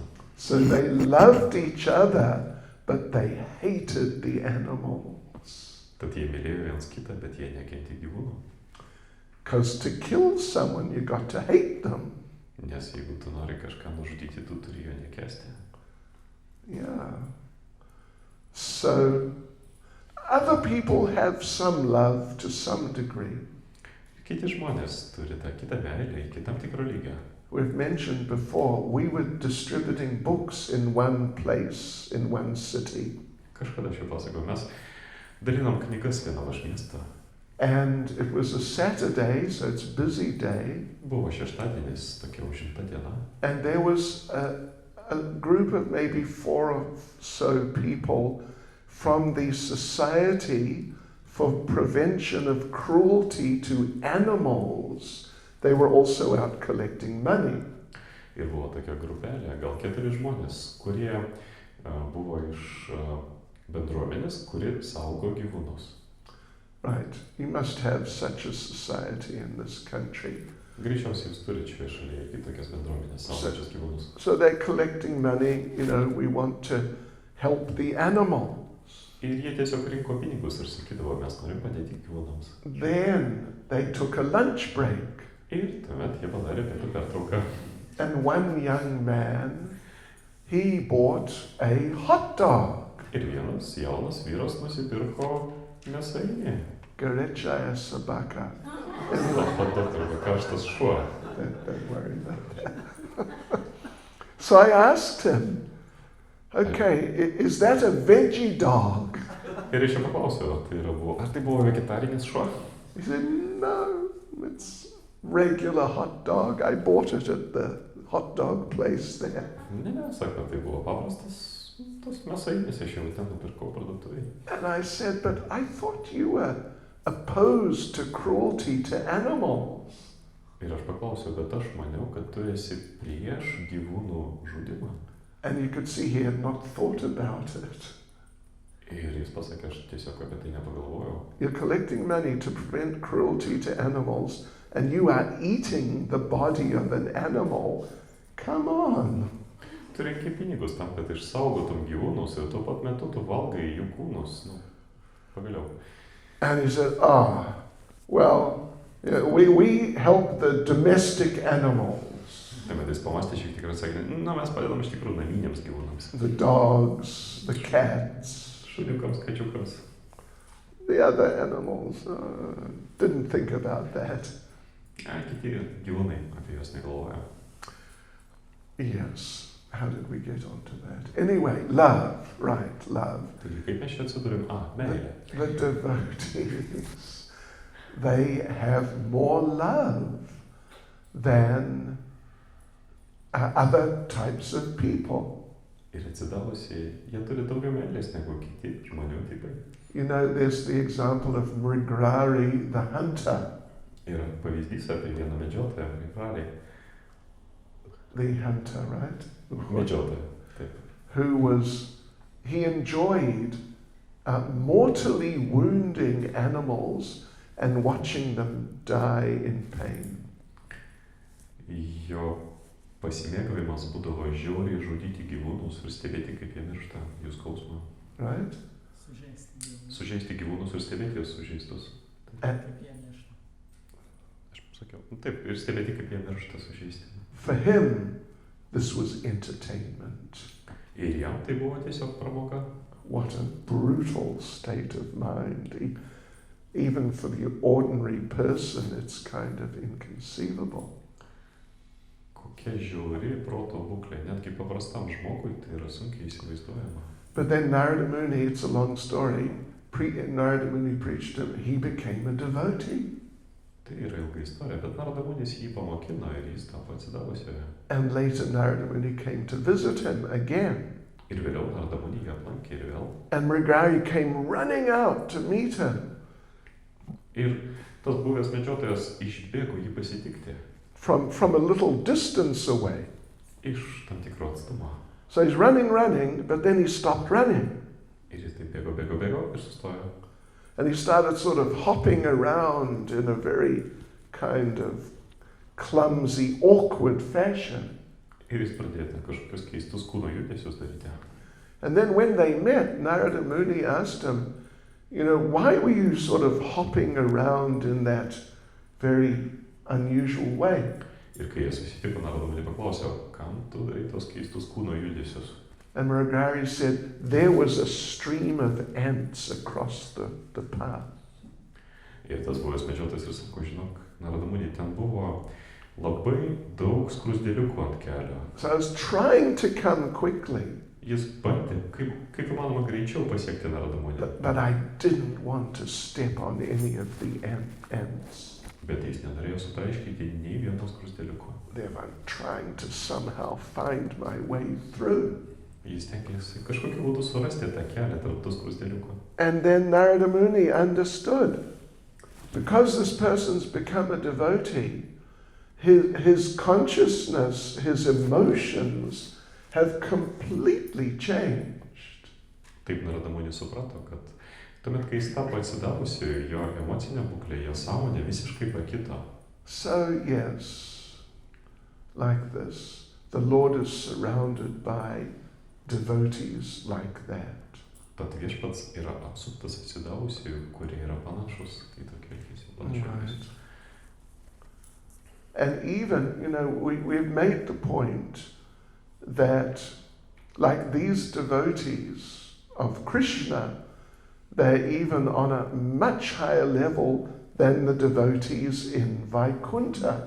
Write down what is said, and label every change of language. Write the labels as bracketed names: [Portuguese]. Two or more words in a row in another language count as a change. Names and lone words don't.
[English] So they loved each other, but they hated the animals. [Lithuanian] Tad jie mylėjo vienas kitą, bet jie nekentė gyvūnų. [English] Because to kill someone, you got to hate them. [Lithuanian] Nes jeigu tu nori kažką nužudyti, tu turi jo nekęsti. [English] Yeah. So other people have some love to some degree. [Lithuanian] Kiti žmonės turi tą kitą meilę iki tam tikro lygio. [English] We've mentioned before, we were distributing books in one place, in one city. [Lithuanian] Kažkada aš jau pasakau, mes dalinom knygas vienam iš miesto. [English] And it was a Saturday, so it's a busy day. [Lithuanian] Buvo šeštadienis, tokia užimta diena. [English] And there was a group of maybe 4 or so people from the Society for Prevention of Cruelty to Animals. They were also out collecting money. [Lithuanian] Ir buvo tokia grupelė, gal 4 žmonės, kurie buvo iš bendruomenės, kuri saugo gyvūnus. [English] Right, you must have such a society in this country. [Lithuanian] Greičiausiai jūs turite šioje šalyje irgi tokias bendruomenės saugančias gyvūnus. [English] So they're collecting money, we want to help the animals. [Lithuanian] Ir jie tiesiog rinko pinigus ir sakydavo, mes norim padėti gyvūnams. [English] Then they took a lunch break. [Lithuanian] Ir tuomet jie padarė pietų pertrauką. [English] And one young man, he bought a hot dog. [Lithuanian] Ir vienas jaunas vyras nusipirko mėsainį. [Russian] Горячая собака. [Lithuanian] Arba karštas šuo. [English] Don't worry about that. So I asked him, okay, is that a veggie dog? [Lithuanian] Ir aš jo paklausiau, ar tai buvo vegetarinis šuo? [English] He said, no, it's regular hot dog. I bought it at the hot dog place there. [Lithuanian] Ne, sako, tai buvo paprastas tas mėsainis, aš jau ten nupirkau parduotuvėje. [English] And I said, but I thought you were opposed to cruelty to animals. [Lithuanian] Ir aš paklausiau, bet aš maniau, kad tu esi prieš gyvūnų žudimą. [English] And you could see he had not thought about it. [Lithuanian] Ir jis pasakė, aš tiesiog apie tai nepagalvojau. [English] You're collecting money to prevent cruelty to animals, and you are eating the body of an animal. Come on. [Lithuanian] Tu renki pinigus tam, kad išsaugotum gyvūnus ir tuo pat metu tu valgai jų kūnus. Pagaliau. [English] And he said, well, we help the domestic animals. [Lithuanian] Tuomet jis pamastė šiek tiek ir sakė, mes padedam iš tikrųjų naminiams gyvūnams. [English] The dogs, the cats. [Lithuanian] Šuniukams, kačiukams. [English] The other animals didn't think about that. [Lithuanian] Kiti gyvūnai apie juos negalvoja. [English] Yes. How did we get onto that? Anyway, love. Right, love. [Lithuanian] Taigi, kaip mes čia atsidūrėm? Meilė. [English] The devotees, they have more love than other types of people. [Lithuanian] Ir atsidavusiai, jie turi daugiau meilės negu kiti žmonių tipai. [English] There's the example of Mrigrari the hunter. [Lithuanian] Yra pavyzdys apie vieną medžiotoją, Mrigrari. [English] The hunter, right? [Lithuanian] Medžiotoją, taip. [English] He enjoyed mortally wounding animals and watching them die in pain. [Lithuanian] Jo pasimėgavimas būdavo žiauriai žudyti gyvūnus ir stebėti, kaip jie miršta, jų skausmą. [English] Right? [Lithuanian] Sužeisti gyvūnus ir stebėti juos sužeistus. Aš sakiau, taip, ir stebėti, kaip jie miršta sužeisti. [English] For him, this was entertainment. [Lithuanian] Ir jam tai buvo tiesiog pramoga. [English] What a brutal state of mind. Even for the ordinary person, it's kind of inconceivable. [Lithuanian] Kokia žiauri proto būklė, netgi paprastam žmogui tai yra sunkiai įsivaizduojama. [English] But then Narada Muni, it's a long story, Narada Muni preached him, he became a devotee. [Lithuanian] Tai yra ilga istorija, bet Narada Munis jį pamokino ir jis tapo atsidavusioje. [English] And later Narada Muni came to visit him again. [Lithuanian] Ir vėliau Narada Muni jį aplankė ir vėl. [English] And Mrigari came running out to meet him. [Lithuanian] Ir tas buvęs medžiotojas išbėgo jį pasitikti. [English] From a little distance away. [Lithuanian] Iš tam tikro atstumo. [English] So he's running, but then he stopped running. [Lithuanian] Ir jis taip bėgo ir sustojo. [English] And he started sort of hopping around in a very kind of clumsy, awkward fashion. [Lithuanian] Ir jis pradėjo kažkokius keistus kūno judesius daryti. [English] And then when they met, Narada Muni asked him, why were you sort of hopping around in that very unusual way? [Lithuanian] Ir kai jie susitiko, Narada Muni paklausė, kam tu darai tos keistus kūno judesius? [English] And Mrigari said, there was a stream of ants across the path. [Lithuanian] Ir tas buvęs medžiotojas ir sako, žinok, Narada Muni, ten buvo labai daug skrusdėliukų ant kelio. [English] So I was trying to come quickly. [Lithuanian] Jis bandė, kaip įmanoma greičiau pasiekti Narada Muni. [English] But I didn't want to step on any of the ants. [Lithuanian] Bet jis nenorėjo sutraiškyti nei vienos skrusdėliuko. [English] Therefore I'm trying to somehow find my way through. [Lithuanian] Jis tenkėsi kažkokiu būdu surasti tą kelią tarp tų skrusdėliukų. [English] And then Narada Muni understood. Because this person's become a devotee, his consciousness, his emotions have completely changed. [Lithuanian] Taip Narada Muni suprato, kad tuomet, kai jis tapo atsidavusiu, jo emocinė būklė, jo sąmonė visiškai pakito. [English] So yes, like this, the Lord is surrounded by devotees like that. [Lithuanian] Tad viešpats yra apsuptas atsidavusių, kurie yra panašus į tokį elgesį, panašius. [English] And even, we've made the point that, like these devotees of Krishna, they're even on a much higher level than the devotees in Vaikuntha.